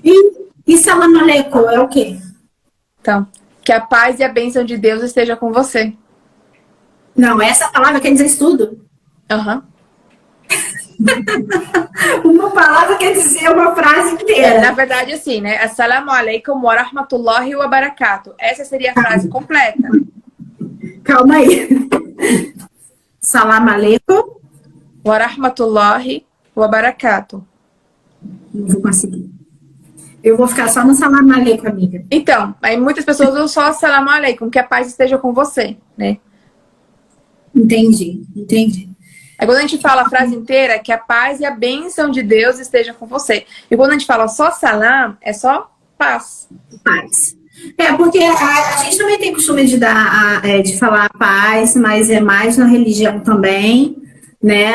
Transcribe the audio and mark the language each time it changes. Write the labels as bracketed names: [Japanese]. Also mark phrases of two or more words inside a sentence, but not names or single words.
[Portuguese] E [Arabic] سلام عليكم [Portuguese] é o quê? Então, que a paz e a bênção de Deus esteja com você. Não, essa palavra quer dizer isso tudo. Aham. Uma palavra quer dizer uma frase inteira. Na verdade, assim, né? [Arabic] السلام عليكم ورحمة الله وبركاته. [Portuguese] Essa seria a frase completa. Calma aí. [Arabic] سلام عليكم. ورحمة الله وبركاته. [Portuguese] Não vou conseguir. Eu vou ficar só no [Arabic] سلام عليكم, [Portuguese] amiga. Então, aí muitas pessoas usam só [Arabic] السلام عليكم, [Portuguese] que a paz esteja com você, né? Entendi. É quando a gente fala a frase inteira, que a paz e a bênção de Deus estejam com você. E quando a gente fala só salam, é só paz. Paz. Porque a gente também tem costume de de falar paz, mas é mais na religião também, né?